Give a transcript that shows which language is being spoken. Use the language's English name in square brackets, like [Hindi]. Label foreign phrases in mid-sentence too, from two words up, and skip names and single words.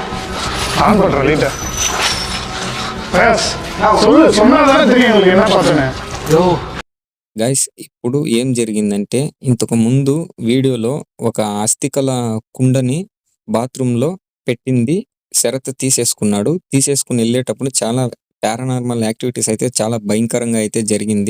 [Tamil] ஆன் பண்ற லைட்ட சொல்லு. சொன்னாதானே தெரியும் உங்களுக்கு என்ன பார்த்தேன்னு. [Telugu] గైస్ ఇప్పుడు ఏం జరిగిందంటే ఇంతకు ముందు వీడియోలో ఒక అస్థికల కుండని బాత్రూంలో పెట్టింది శరత్ తీసేసుకున్నాడు. తీసేసుకుని వెళ్ళేటప్పుడు చాలా [English] paranormal activities [Telugu] అయితే చాలా భయంకరంగా అయితే జరిగింది.